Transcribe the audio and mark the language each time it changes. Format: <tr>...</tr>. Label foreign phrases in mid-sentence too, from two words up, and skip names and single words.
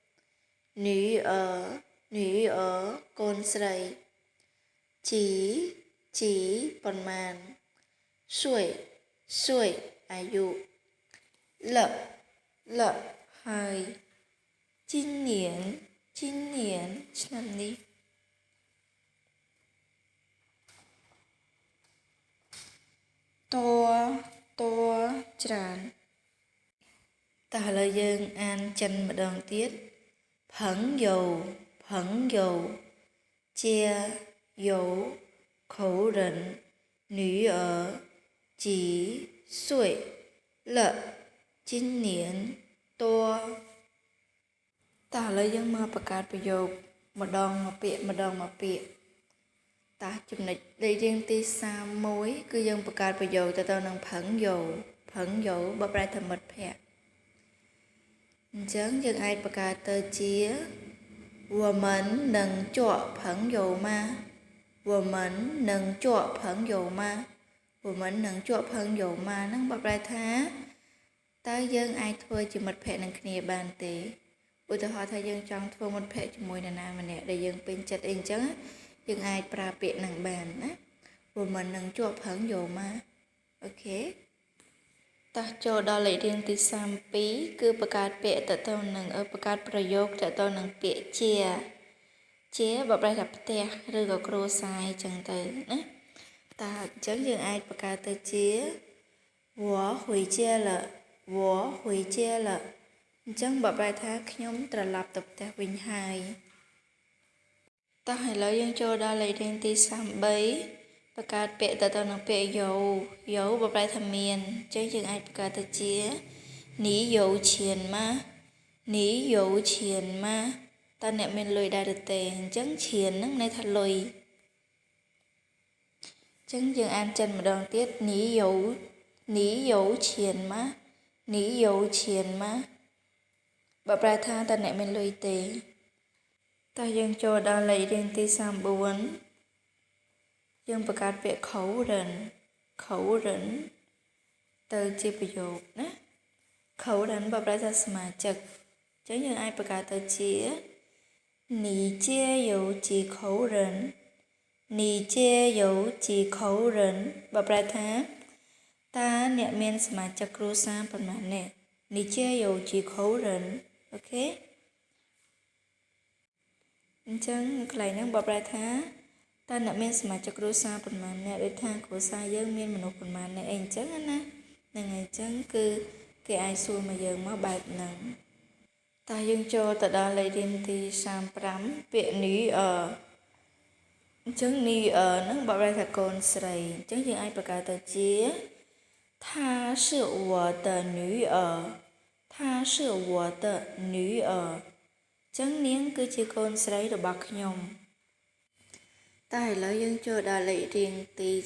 <km>女儿កូនស្រីជីប៉ុន្មាន岁អាយុលហើយ今年ឆ្នាំនេះត ច្រើនតើឥឡូវយើងអានចិនម្ដងទៀត</km> <zh>朋友家有口人女儿几岁了今年多</zh> <km>តើឥឡូវយើងមកបង្កើតប្រយោគម្ដងមួយពាក្យតើចំណុចលេខរៀងទី31គឺយើងបង្កើតប្រយោគទៅនឹង朋友បើប្រែថាមិត្តភក្តិអញ្ចឹងយើងអាចបង្កើតទៅជា</km> <zh>我们能做朋友吗</zh> <km>ហ្នឹងបើប្រែថាតើយើងអាចធ្វើជាមិត្តភក្តិនឹងគ្នាបានទេឧទាហរណ៍ថាយើងចង់ធ្វើមិ ត្តភក្តិជាមួយនរណាម្នាក់ដែលយើងពេញចិត្តអីអញ្ចឹងយើងអាចប្រើពាក្យនឹងបានណា</km> <zh>我们能做朋友吗</zh> <km>អូខេតោះចូលដល់លេខរៀងទី32គឺបង្កើតពាក្យទៅនឹងបង្កើតប្រយោគទៅនឹងពាក្យជាបើប្រែថាផ្ទះឬក៏គ្រួសារអញ្ចឹងទៅណាតើអញ្ចឹងយើងអាចបង្កើតទៅជា</km> <zh>我回家了</zh> <km>អញ្ចឹងបើប្រែថាខ្ញុំត្រឡប់ទៅផ្ទះវិញហើយតោះឥឡូវយើងចូលដល់លេខរៀងទី33បង្កើតពាក្យទៅនឹងពាក្យយោបើប្រែថាមានអញ្ចឹងយើងអាចបង្កើតទៅជា</km> <zh>你有钱吗</zh> <km>តើអ្នកមានលុយដែរឬទេអញ្ចឹងឈៀនហ្នឹងន័យថាលុយ អញ្ចឹងយើងអានចិនម្ដងទៀត</km> <zh>你有钱吗</zh> <km>បើប្រែថាតើអ្នកមានលុយទេតើយើងចូលដល់លេខរៀងទី34យើងបង្កើតពាក្យ口人ទៅជាប្រយោគណា口人បើប្រែថាសមាជិកអញ្ចឹងយើងអាចបង្កើតទៅជា</km> <zh>你家有几口人</zh> <km>បើប្រែថាតើអ្នកមានសមាជិកគ្រួសារប៉ុន្មាននាក់</km> <zh>你家有几口人</zh> <km>អូខេអញ្ចឹងកន្លែងហ្នឹងបើប្រែថាតើ អ្នកមានសមាជិកគ្រួសារប៉ុន្មាននាក់ដូចថាគ្រួសារយើងមានមនុស្សប៉ុន្មាននាក់អីអញ្ចឹងណា ហ្នឹងហើយអញ្ចឹងគឺគេអាចសួរមកយើងមកបែបហ្នឹងតើយើងចូលទៅដល់លេខរៀងទី35ពាក្យ女儿អញ្ចឹង女儿ហ្នឹងបើប្រែថាកូនស្រីអញ្ចឹងយើងអាចបង្កើតទៅជា</km> <zh>她是我的女儿</zh> <km>ចឹងនាងគឺជាកូនស្រីរបស់ខ្ញុំតែឥឡូវយើងចូលដល់លេខរៀងទី</km>